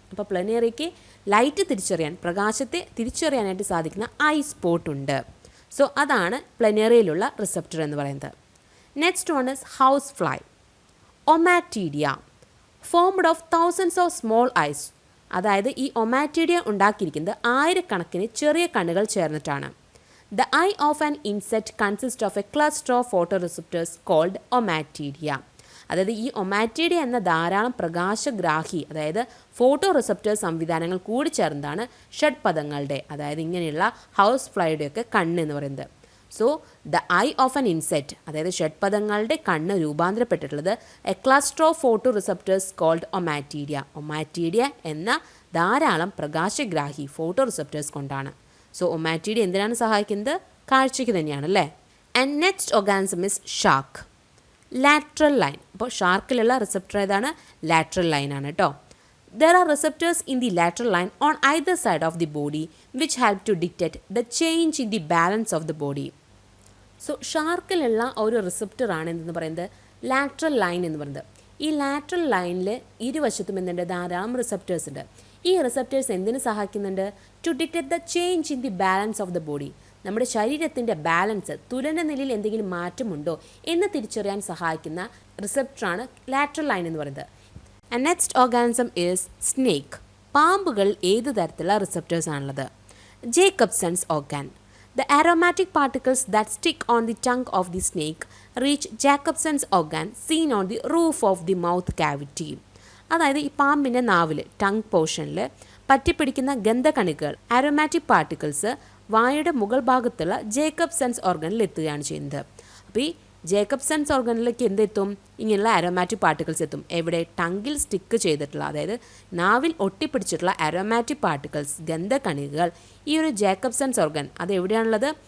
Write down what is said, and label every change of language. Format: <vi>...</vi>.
<ml>അപ്പോൾ പ്ലനേറിയയ്ക്ക് ലൈറ്റ് തിരിച്ചറിയാൻ, പ്രകാശത്തെ തിരിച്ചറിയാനായിട്ട് സാധിക്കുന്ന ഐ സ്പോട്ടുണ്ട്. സോ അതാണ് പ്ലനേറിയയിലുള്ള റിസെപ്റ്റർ എന്ന് പറയുന്നത്.</ml> <en>next one is house fly, ommatidia, formed of thousands of small eyes</en> <ml>അതായത് ഈ ഒമാറ്റിഡിയ ഉണ്ടാക്കിയിരിക്കുന്നത് ആയിരക്കണക്കിന് ചെറിയ കണ്ണുകൾ ചേർന്നിട്ടാണ്.</ml> <en>The eye of an insect consists of a cluster of photoreceptors called ommatidia.</en> <ml>അതായത് ഈ ഒമാറ്റിഡിയ എന്ന ധാരാളം പ്രകാശഗ്രാഹി അതായത് ഫോട്ടോ റിസപ്റ്റേഴ്സ് സംവിധാനങ്ങൾ കൂടി ചേർന്നതാണ് ഷഡ്പദങ്ങളുടെ അതായത് ഇങ്ങനെയുള്ള ഹൗസ് ഫ്ലൈയുടെയൊക്കെ കണ്ണ് എന്ന് പറയുന്നത്.</ml> <en>so the eye of an insect</en> <ml>അതായത് ഷഡ്പദങ്ങളുടെ കണ്ണ് രൂപാന്തരപ്പെട്ടിട്ടുള്ളത്</ml> <en>A cluster of photo receptors called ommatidia.</en> <ml>Ommatidia എന്ന ധാരാളം പ്രകാശഗ്രാഹി ഫോട്ടോ റിസപ്റ്റേഴ്സ് കൊണ്ടാണ്. സോ ഒമാറ്റീഡിയ എന്തിനാണ് സഹായിക്കുന്നത്? കാഴ്ചയ്ക്ക് തന്നെയാണ് അല്ലേ.</ml> <en>And next organism is shark.</en> <ml>Lateral line. അപ്പോൾ ഷാർക്കിലുള്ള റിസപ്റ്റർ ഏതാണ്? ലാറ്ററൽ ലൈൻ ആണ് കേട്ടോ.</ml> <en>There are receptors in the lateral line on either side of the body which help to dictate the change in the balance of the body.</en> <ml>So ഷാർക്കിലുള്ള ഒരു receptor ആണ് എന്തെന്ന് പറയുന്നത് lateral line എന്ന് പറയുന്നത്. ഈ lateral ലൈനിൽ ഇരുവശത്തും എന്തുണ്ട്? ധാരാളം റിസപ്റ്റേഴ്സ് ഉണ്ട്. ഈ റിസപ്റ്റേഴ്സ് എന്തിനു സഹായിക്കുന്നുണ്ട്?</ml> <en>To detect the change in the balance of the body.</en> <ml>നമ്മുടെ ശരീരത്തിൻ്റെ ബാലൻസ് തുലന നിലയിൽ എന്തെങ്കിലും മാറ്റമുണ്ടോ എന്ന് തിരിച്ചറിയാൻ സഹായിക്കുന്ന റിസപ്റ്ററാണ് ലാറ്ററൽ ലൈൻ എന്ന് പറയുന്നത്.</ml> <en>And next organism is snake.</en> <ml>പാമ്പുകൾ ഏത് തരത്തിലുള്ള റിസപ്റ്റേഴ്സ് ആണുള്ളത്? Jacobson's organ.</ml> <en>The aromatic particles that stick on the tongue of the snake reach Jacobson's organ seen on the roof of the mouth cavity.</en> <ml>അതായത് ഈ പാമ്പിൻ്റെ നാവിൽ ടങ് പോർഷനിൽ പറ്റിപ്പിടിക്കുന്ന ഗന്ധകണികൾ aromatic particles വായുടെ മുകൾ ഭാഗത്തുള്ള ജേക്കബ്സൺസ് ഓർഗനിൽ എത്തുകയാണ് ചെയ്യുന്നത്. അപ്പോൾ ഈ ജേക്കബ്സൺസ് ഓർഗനിലേക്ക് എന്തെത്തും? ഇങ്ങനെയുള്ള അരോമാറ്റിക് പാർട്ടിക്കിൾസ് എത്തും. എവിടെ? ടങ്കിൽ സ്റ്റിക്ക് ചെയ്തിട്ടുള്ള അതായത് നാവിൽ ഒട്ടിപ്പിടിച്ചിട്ടുള്ള അരോമാറ്റിക് പാർട്ടിക്കിൾസ് ഗന്ധകണികകൾ ഈ ഒരു ജേക്കബ്സൺസ് ഓർഗൻ അത് എവിടെയാണുള്ളത്?</ml>